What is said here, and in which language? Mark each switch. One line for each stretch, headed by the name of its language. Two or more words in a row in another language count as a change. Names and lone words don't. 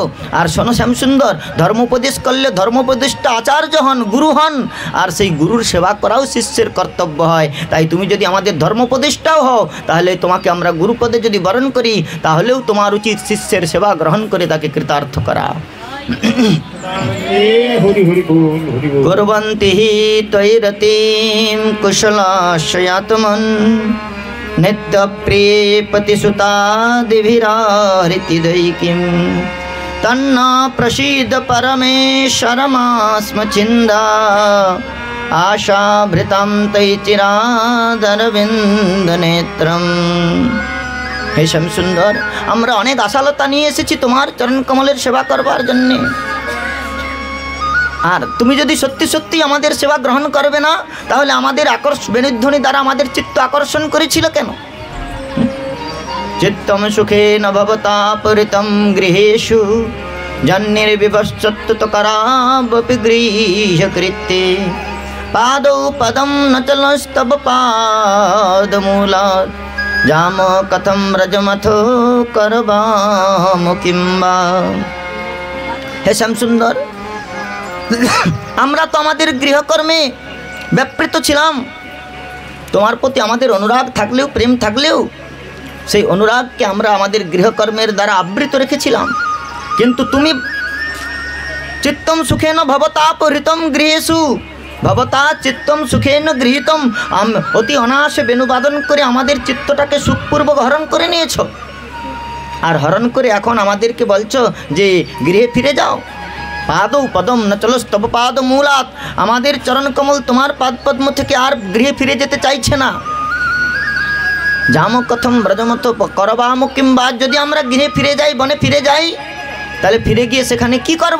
Bangla: আর শোনো শ্যামসুন্দর, ধর্মোপদেশ করলে ধর্মোপদেশটা আচার্য হন, গুরু হন, আর সেই গুরুর সেবা করাও শিষ্যের কর্তব্য হয়। তাই তুমি যদি আমাদের ধর্মোপদেশটাও হও, তাহলে তোমাকে আমরা গুরুপদে যদি বরণ করি, তাহলেও তোমার উচিত শিষ্যের সেবা গ্রহণ করে তাকে কৃতার্থ করা।
Sanskrit: কুর্বন্তি হি ত্বয়ি রতিম কুশলাশ্রয়াত্মন নিত্যপ্রিয়ে পতিসুতাদিভিরাহৃতি দৈকিম তন্না প্রসীদ পরমেশ্বরমাস্ম ছিন্দা আশাভৃতাম তৈ চিরাদরবিন্দ নেত্রম।
Bangla: হে শ্যামসুন্দর, আমরা অনেক আশালতা নিয়ে এসেছি তোমার চরণ কমলের সেবা করবার জন্যে। আর তুমি যদি সত্যি সত্যি আমাদের সেবা গ্রহণ করবে না, তাহলে আমাদের বেণুধ্বনি দ্বারা আমাদের চিত্ত আকর্ষণ করেছিল কেন?
Sanskrit: চিত্তম সুখে নভবতাপরিতম গৃহেষু জন্নির্বিভশ্চত্তুত করাবপি গৃহকৃত্যে পাদৌ পদম ন চলস্তব পাদমূলাৎ জাম কথম রজমথো করবাম কিংবা।
Bangla: হে শ্যামসুন্দর, আমরা তো আমাদের গৃহকর্মে ব্যাপৃত ছিলাম। তোমার প্রতি আমাদের অনুরাগ থাকলেও, প্রেম থাকলেও, সেই অনুরাগকে আমরা আমাদের গৃহকর্মের দ্বারা আবৃত রেখেছিলাম। কিন্তু তুমি
Sanskrit: চিত্তম সুখেন ভবতাপহৃতম গৃহেষু, ভবতা চিত্তম সুখেন গৃহীতম,
Bangla: অতি অনায়াসে বেণুবাদন করে আমাদের চিত্তটাকে সুখপূর্বক হরণ করে নিয়েছ। আর হরণ করে এখন আমাদেরকে বলছো যে গৃহে ফিরে যাও।
Sanskrit: পাদৌ পদম ন চলস্তব পাদমূলাৎ,
Bangla: আমাদের চরণকমল তোমার পাদপদ্ম থেকে আর গৃহে ফিরে যেতে চাইছে না।
Sanskrit: জাম কথম ব্রজমথ করবাম কিংবা,
Bangla: যদি আমরা গৃহে ফিরে যাই, বনে ফিরে যাই, তাহলে ফিরে গিয়ে সেখানে কি করব?